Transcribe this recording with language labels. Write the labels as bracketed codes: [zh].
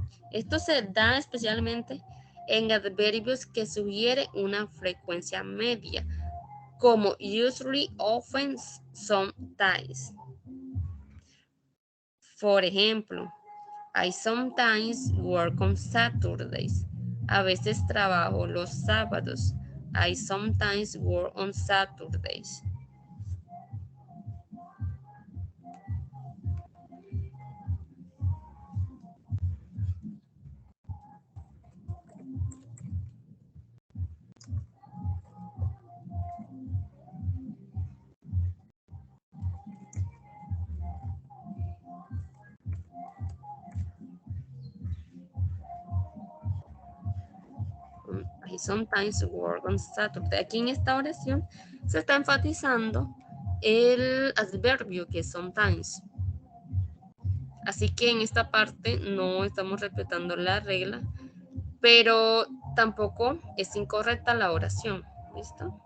[es] Esto se da especialmente en adverbios que sugieren una frecuencia media, como usually, often, sometimes. Por ejemplo, [en] I sometimes work on Saturdays. [es] A veces trabajo los sábados. [en] I sometimes work on Saturdays. I sometimes work on Saturday. [es] Aquí en esta oración se está enfatizando el adverbio que es sometimes. Así que en esta parte no estamos respetando la regla, pero tampoco es incorrecta la oración. ¿Listo?